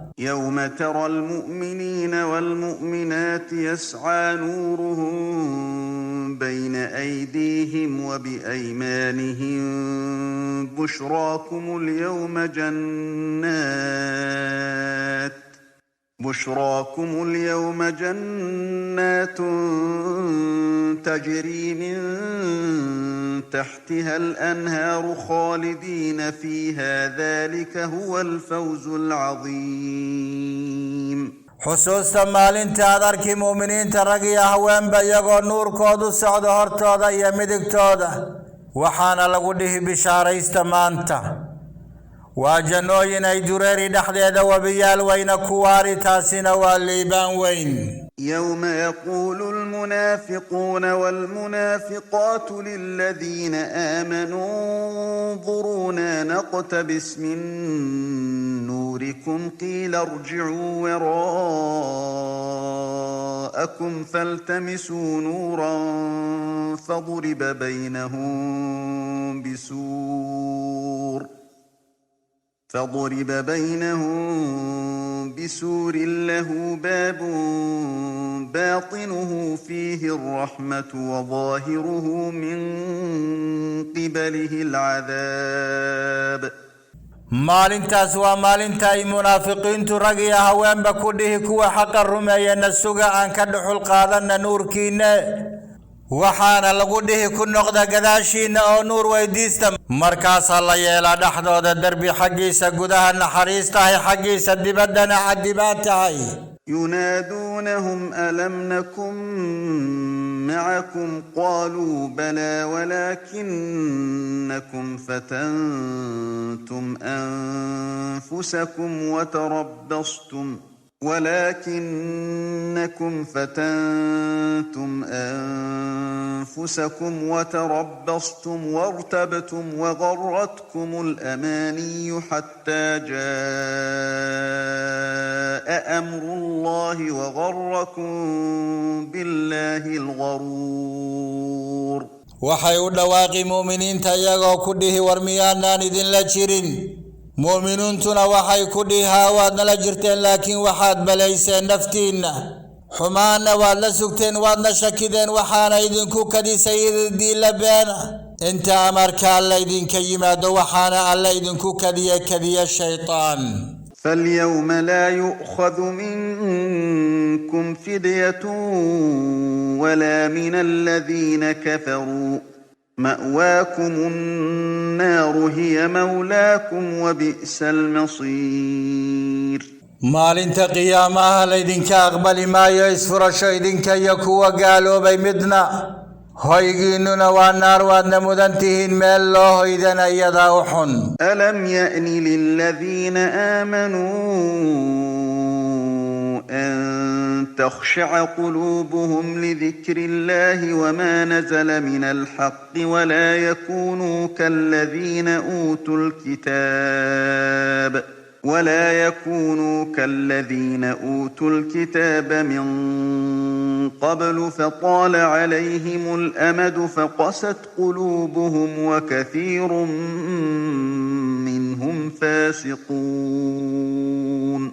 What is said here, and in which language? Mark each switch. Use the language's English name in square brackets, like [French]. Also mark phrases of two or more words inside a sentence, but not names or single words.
[Arabic] يوم ترى المؤمنين والمؤمنات يسعى نورهم بين أيديهم وبأيمانهم بشراكم اليوم جنات تجري من تحتها الأنهار خالدين فيها ذلك هو الفوز العظيم [Somali] xusuusta maalinta aad arki muuminiinta rag iyo haweenba iyagoo nuurkoodu socdo hortooda iyo midigtooda waxaana lagu dhihi bishaaraysta maanta waa jannooyin ay dureeri dhexdeeda wabiyaal weyna ku waari taasina waa liibaan weyn [Arabic] يوم يقول المنافقون والمنافقات للذين آمنوا انظرونا نقتبس من نوركم قيل ارجعوا وراءكم فالتمسوا نورا فضرب بينهم بسور له باب باطنه فيه الرحمة وظاهره من قبله العذاب [Somali] maalintaas waa maalinta ay munaafiqiintu rag iyo haweenba ku dhihi kuwa xaqa rumeeyana suga aan ka dhuxul qaadanna nuurkiinna waxaana lagu dhihi ku noqda gadaashiina oo nuur weydiista markaasaa la yeelaa dhexdooda darbi xaggiisa gudaha naxariistahay xaggiisa dibaddana cadibaad tahay [Arabic] ينادونهم ألم نكن معكم قالوا بلى ولكنكم فتنتم أنفسكم وتربصتم وارتبتم وغرتكم الأماني حتى جاء أمر الله وغركم بالله الغرور [Somali] waxay u dhawaaqi muuminiinta iyagoo ku dhihi war miyaanaan idinla jirin mu'minuuntuna waxay ku dhihaa waad nala jirteen laakiin waxaad balayseen naftiinna xumaana waad la sugteen waadna shakideen waxaana idinku kadisay diila beena inta amarka alla idinka yimaado waxaana alla idinku kadiya shaytaan [Arabic] فاليوم لا يؤخذ منكم فدية ولا من الذين كفروا مأواكم النار هي مولاكم وبئس المصير [Somali] maalinta qiyaamaha laydinka aqbali maayo isfurasho idinka iyo kuwa gaaloobay midna hoygiinnuna waa naar waadna mudan tihiin meel loo hoydana iyadaa u xun [Arabic] ألم يأن للذين آمنوا أن تخشع قلوبهم لذكر الله وما نزل من الحق ولا يكونوا كالذين أوتوا الكتاب من قبل فطال عليهم الأمد فقست قلوبهم وكثير منهم فاسقون